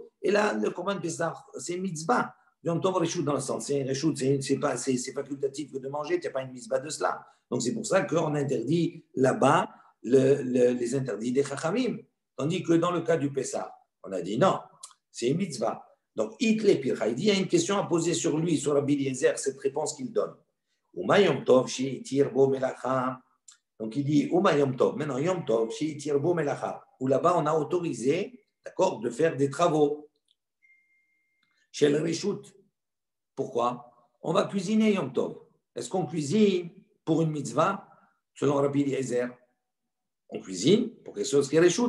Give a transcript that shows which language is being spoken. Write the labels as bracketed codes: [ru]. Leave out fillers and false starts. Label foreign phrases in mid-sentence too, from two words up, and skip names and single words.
[fr] Et là, le Korban Pessah, c'est une mitzvah. [he] Yom Tov Reshut [fr] dans le sens, c'est une Reshut, c'est facultatif que de manger, il n'y a pas une mitzvah de cela. Donc c'est pour ça qu'on interdit là-bas les interdits des Chachamim. Tandis que dans le cas du Pessah, on a dit non, c'est une mitzvah. Donc Itle Pircha, il dit il y a une question à poser sur lui, sur Rabbi Eliezer, cette réponse qu'il donne. [he] ומה יום טוב שהתיר בו מלאכה. [fr] Donc il dit [he] ומה יום טוב, [fr] maintenant [he] יום טוב שהתיר בו מלאכה, [fr] où là-bas on a autorisé, d'accord, de faire des travaux. Chez le Reshut. Pourquoi? On va cuisiner Yom Tov. Est-ce qu'on cuisine pour une mitzvah? Selon Rabbi Eliezer, on cuisine pour quelque chose qui est Reshut.